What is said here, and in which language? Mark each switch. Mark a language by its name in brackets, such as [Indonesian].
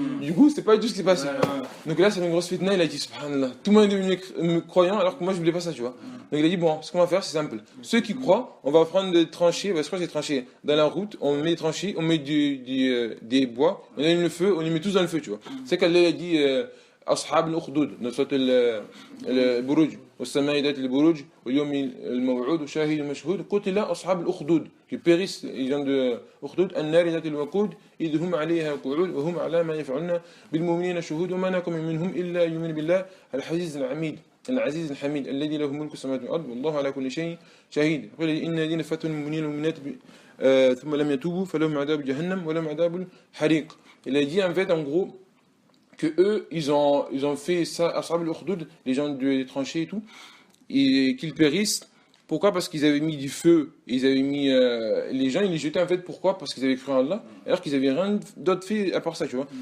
[French] Du coup, c'est pas du tout ce qui s'est passé. Donc là, c'est une grosse fitna, il a dit Subhanallah. Tout le monde est devenu croyant, alors que moi, je voulais pas ça, tu vois. Donc il a dit bon, ce qu'on va faire, c'est simple. Ceux qui croient, on va prendre des tranchées, je crois que c'est des tranchées. Dans la route, on met des tranchées, on met des bois, on allume le feu, on les met tous dans le feu, tu vois. C'est qu'Allah a dit. [Arabic] أصحاب الأخدود نصرة البروج والسماء ذات البروج واليوم الموعود وشاهد مشهود قتل أصحاب الأخدود [French] qui périssent les gens de [Arabic] أخدود النار ذات الوقود إذ هم عليها قعود وهم على ما يفعلون بالمؤمنين شهود وما نقم منهم إلا يؤمن بالله العزيز الحميد الذي له ملك السماوات والأرض والله على كل شيء شهيد قال إن الذين فتنوا المؤمنين والمؤمنات ثم لم يتوبوا فلهم عذاب جهنم ولهم عذاب الحريق. [French] Il a dit en fait en gros que eux, ils ont fait ça, Ashab al-Ukhdud, les gens des tranchées et tout, et qu'ils périssent. Pourquoi? Parce qu'ils avaient mis du feu, ils avaient mis les gens, ils les jetaient en fait. Pourquoi? Parce qu'ils avaient cru en Allah, alors qu'ils avaient rien d'autre fait à part ça, tu vois.